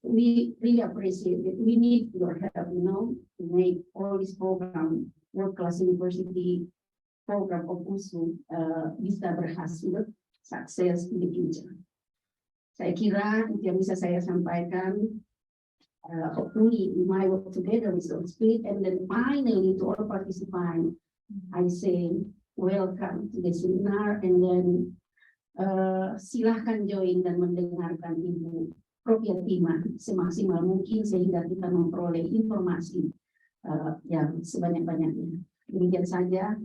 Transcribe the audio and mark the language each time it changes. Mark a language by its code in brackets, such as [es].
[en] We really appreciate it. We need your help, you know, to make all this program, world-class university program of USU [id] bisa berhasil, sukses [en] in the future. [id] Saya kira itu yang bisa saya sampaikan. [en] Hopefully we might work together with our spirit, and then finally to all participants, I say welcome to the seminar, and then [id] silahkan join dan mendengarkan [en] Ibu Prof. [id] Yatimah semaksimal mungkin sehingga kita memperoleh informasi yang sebanyak-banyaknya. Demikian saja.